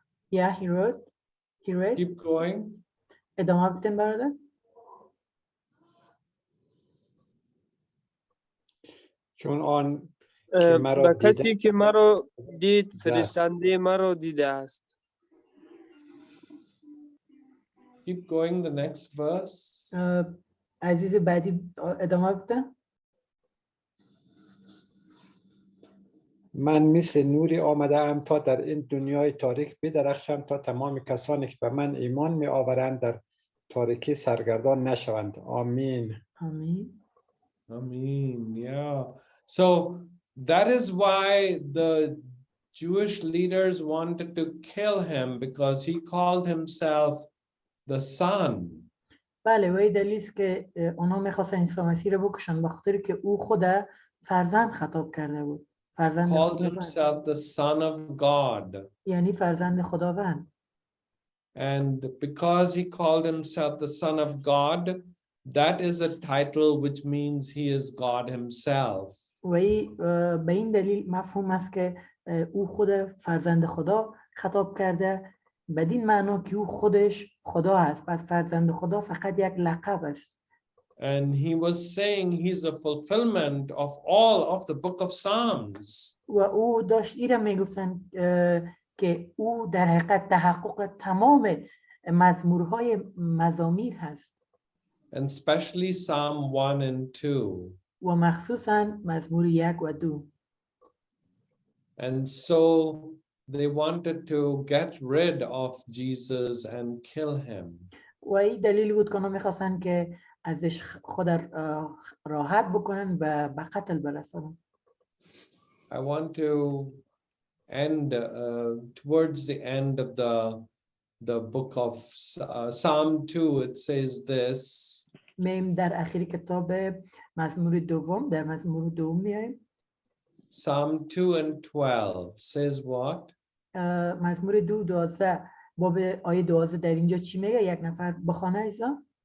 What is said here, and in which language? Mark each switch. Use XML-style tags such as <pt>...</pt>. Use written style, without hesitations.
<en>Yeah, he read. Keep going.</en> <fa>ادامه بدین برادر. چون آن که مرا کسی که مرا دید فرستنده مرا دیده است.</fa> <en>Keep going, the next verse.</en> <fa>عزیز بعدی ادامه بده. من مثل نوری آمده ام تا در این دنیای تاریک بدرخشم تا تمام کسانی که به من ایمان می آورند در تاریکی سرگردان نشوند. آمین. آمین.</fa> <en>Amen. Yeah. So that is why the Jewish leaders wanted to kill him, because he called himself the Son.</en> <fa>بله و این دلیل است که اونا می‌خواستن عیسی مسیح رو بکشن به خاطر که او خود فرزند خطاب کرده بود. فرزند</fa> <en>Called</en> <fa>خداوند.</fa> <en>himself the Son of God.</en> <fa>یعنی فرزند خداوند.</fa> <en>And because he called himself the Son of God, that is a title which means he is God himself.</en> <fa>و به این دلیل مفهوم است که او خود فرزند خدا خطاب کرده، بدین معنا که او خودش خدا است. پس فرزند خدا فقط یک لقب است.</fa> <en>And he was saying he's a fulfillment of all of the book of Psalms.</en> <fa>و او داشت ایره میگفتن که او در حقیقت تحقق تمام مزمورهای مزامیر هست.</fa> <en>And especially Psalm 1 and 2.</en> <fa>و مخصوصا مزمور 1 و 2.</fa> <en>And so they wanted to get rid of Jesus and kill him.</en> <fa>و این دلیل بود که اونا میخواستن که ازش خود راحت بکنن و به قتل برسونن.</fa> <en>I want to end towards the end of the book of Psalm 2. It says this.</en> <fa>میم در اخیر کتاب مزمور دوم، در مزمور دوم میایم.</fa> <en>Psalm 2 and 12 says what?</en> <fa>مزمور 2:12 باب آیه 12 در اینجا چی میگه؟ یک نفر بخونه ایزا.</fa>